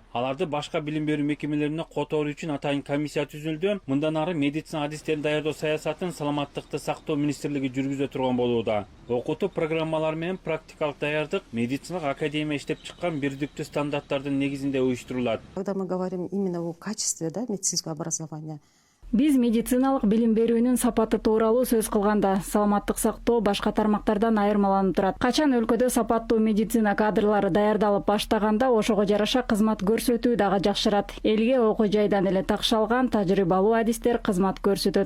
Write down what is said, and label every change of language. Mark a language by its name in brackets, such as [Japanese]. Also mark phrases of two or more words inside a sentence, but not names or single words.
[Kyrgyz] Аларды башка билим берүү мекемелерине которуу үчүн атайын комиссия түзүлдү. Мындан ары медицина адистерин даярдоо саясатын саламаттыкты сактоо министрлиги жүргүзө турган болууда. Окутуу программалары менен практикалык даярдык медициналык академия иштеп чыккан бирдиктүү стандарттардын негизинде уюштурулат. [Russian] Когда мы говорим именно о качестве, да, медицинского образования, [Kyrgyz] Биз медициналык билим берүүнүн сапаты тууралуу сөз кылганда, саламаттык сактоо башка тармактардан айырмаланып турат. Качан өлкөдө сапаттуу медицина кадрлары даярдалып баштаганда, ошого жараша кызмат көрсөтүү дагы жакшырат. Элге окуу жайдан эле такшалган тажрыйбалуу адистер кызмат көрсөтөт.